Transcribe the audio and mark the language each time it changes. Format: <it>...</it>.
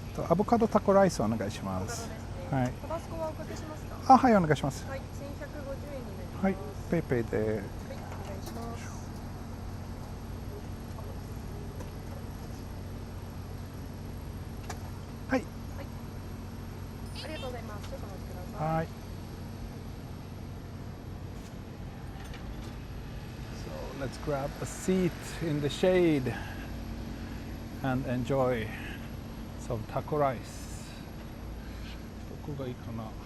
<ja>Avocado taco rice お願いします。はい。タバスコはおかけしますか？あ、はい、お願いします。はい、1150円になります。はい、ペイペイで。はい、お願いします。はい。はい。ありがとうございます。ちょっとお待ちください。はい。</ja> <en>So let's grab a seat in the shade and enjoy some taco rice.</en> <ja>どこがいいかな?</ja>